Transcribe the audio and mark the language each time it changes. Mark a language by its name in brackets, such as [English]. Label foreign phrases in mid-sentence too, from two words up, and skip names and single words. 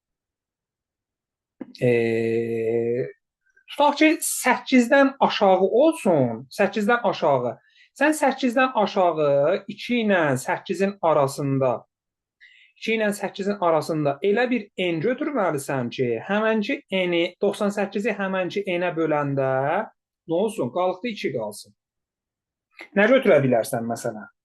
[Azerbaijani] Tutaq ki, 8-dən aşağı olsun. 8-dən aşağı. Sən 8-dən aşağı 2 ilə 8-in arasında elə bir n götürməlisən ki, həmənki n-i 98-i həmənki n-ə böləndə nə olsun? Qalıqda 2 qalsın. Nə götürə bilərsən məsələn?